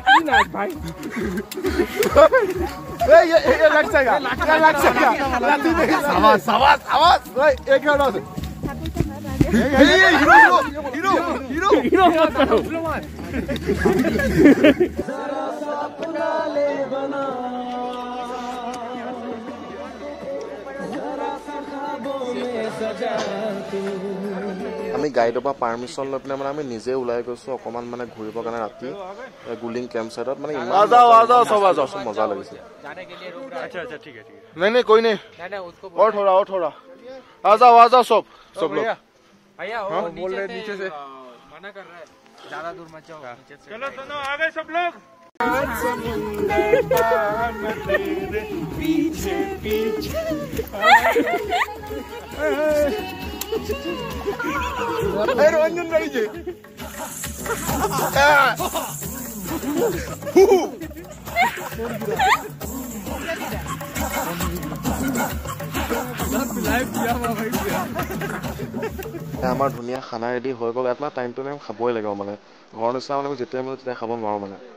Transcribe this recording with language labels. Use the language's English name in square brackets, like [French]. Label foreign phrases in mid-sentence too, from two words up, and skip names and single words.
[Hindi] आज भाई ये लग जाएगा आवाज आवाज आवाज एक और हीरो मत करो [Assamese] আমি গাইডৰ পৰা পাৰমিশন লৈ পিনে মানে আমি নিজে ওলাই গৈছো অকমান মানে ঘূৰিবৰ কাৰণে ৰাতি গুলিং কেম্প সাইডত মানে ইমান [Hindi] आ जाओ सब आ जाओ [Assamese] মজা লাগিছে [Hindi] जाने के लिए रुक रहा है अच्छा अच्छा ठीक है नहीं कोई नहीं उसको और थोड़ा आ जाओ सब लोग भैया वो बोल रहे नीचे से मना कर रहा है ज्यादा दूर मत जाओ नीचे से चलो सुनो आ गए सब लोग पीछे पीछे रंजन भाई जी [Assamese] আমাৰ ধুনীয়া খানা ৰেডি হৈ গ'ল ইয়াত [English] time to time [Assamese] খাবই লাগিব মানে ঘৰৰ নিচিনা মানে যেতিয়া মানে তেতিয়া খাব নোৱাৰো মানে